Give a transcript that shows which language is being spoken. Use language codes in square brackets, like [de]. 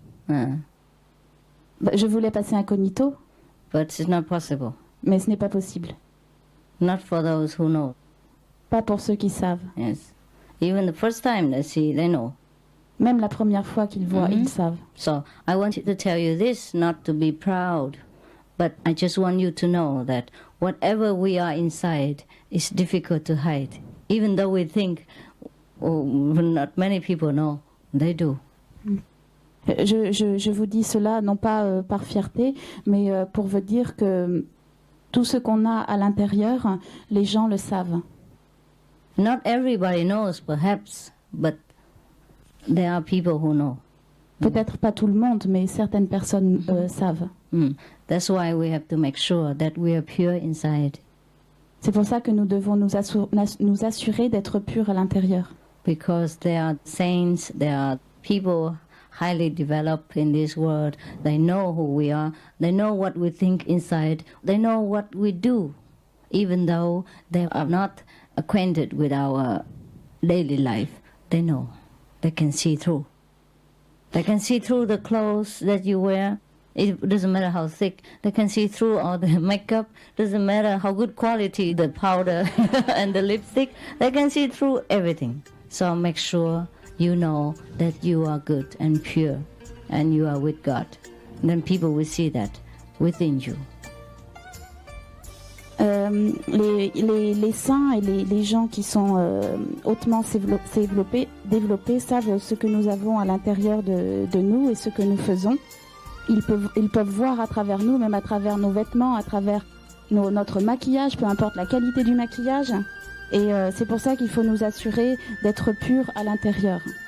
[fr] Je voulais passer incognito. [en] But it's not possible. [fr] Mais ce n'est pas possible. [en] Not for those who know. [fr] Pas pour ceux qui savent. [en] Yes. Even the first time they see, they know. [fr] Même la première fois qu'ils voient, ils savent. [en] So I wanted to tell you this, not to be proud, but I just want you to know that whatever we are inside is difficult to hide. Even though we think not many people know, they do. [fr] Je vous dis cela non pas par fierté, mais pour vous dire que tout ce qu'on a à l'intérieur, les gens le savent. [en] Not everybody knows, perhaps, but there are people who know. [fr] Peut-être pas tout le monde, mais certaines personnes savent. [en] That's why we have to make sure that we are pure inside. [fr] C'est pour ça que nous devons nous assurer d'être purs à l'intérieur. [en] Because there are saints, there are people highly developed in this world. They know who we are. They know what we think inside. They know what we do, even though they are not acquainted with our daily life. They know. They can see through. They can see through the clothes that you wear. It doesn't matter how thick. They can see through all the makeup. Doesn't matter how good quality the powder and the lipstick. They can see through everything. So make sure you know that you are good and pure and you are with God. And then people will see that within you. [fr] Les saints et les gens qui sont hautement développés savent ce que nous avons à l'intérieur de nous et ce que nous faisons. Ils peuvent voir à travers nous, même à travers nos vêtements, à travers notre maquillage, peu importe la qualité du maquillage. Et c'est pour ça qu'il faut nous assurer d'être purs à l'intérieur.